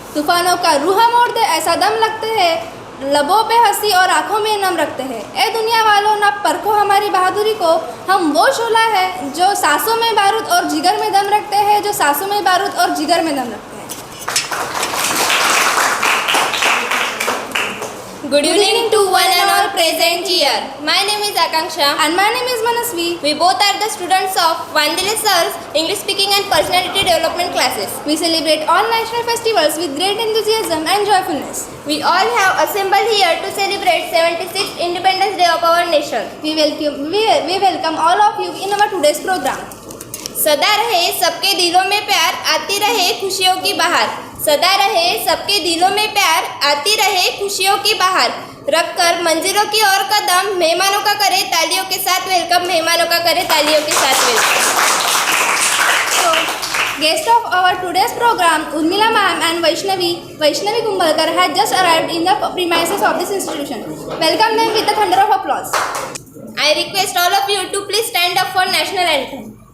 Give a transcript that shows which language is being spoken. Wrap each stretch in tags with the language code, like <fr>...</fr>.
<hi>तूफानों का रूह मोड़ दे ऐसा दम लगते हैं, लबों पे हंसी और आंखों में नम रखते हैं। ए दुनिया वालों, ना परखो हमारी बहादुरी को, हम वो शोला है जो सांसों में बारूद और जिगर में दम रखते हैं, जो सांसों में बारूद और जिगर में दम रखते हैं।</hi> <en>Good evening to one and all present here. My name is Akanksha And my name is Manasvi. We both are the students of Vandile Sir's English Speaking and Personality Development classes. We celebrate all national festivals with great enthusiasm and joyfulness. We all have assembled here to celebrate 76th Independence Day of our nation. We welcome all of you in our today's program.</en> <hi>सदा रहे सबके दिलों में प्यार, आती रहे खुशियों की बहार। सदा रहे सबके दिलों में प्यार, आती रहे खुशियों की बहार। रखकर मंजिलों की ओर कदम, मेहमानों का करे तालियों के साथ वेलकम, मेहमानों का करे तालियों के साथ welcome.</hi> <en>So, guest of our today's program, Urmila ma'am and Vaishnavi Kumbalkar had just arrived in the premises of this institution. Welcome them with a thunder of applause. I request all of you to please stand up for national anthem.</en>